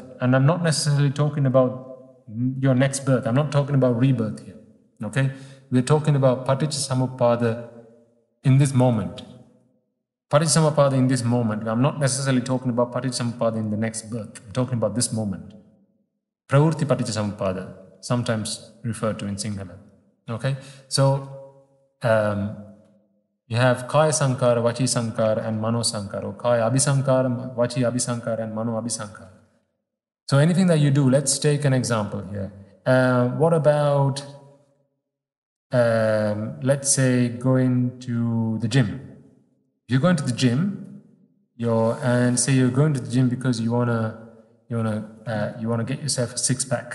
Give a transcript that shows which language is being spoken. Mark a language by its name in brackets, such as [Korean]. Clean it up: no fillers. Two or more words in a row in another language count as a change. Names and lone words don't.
[English] And I'm not necessarily talking about your next birth. I'm not talking about rebirth here. Okay? We're talking about paticca in this moment. Paticca in this moment. I'm not necessarily talking about paticca in the next birth. I'm talking about this moment. [Pali] Pravurti paticca, [English] sometimes referred to in Sinhala. Okay? So, you have [Pali] Kaya Sankara, Vachi Sankara, and Mano Sankara. Or Kaya Abhisankara, Vachi Abhisankara, and Mano Abhisankara. [English] So anything that you do, let's take an example here. What about, let's say, going to the gym? If you're going to the gym, and say you're going to the gym because you wanna get yourself a six-pack.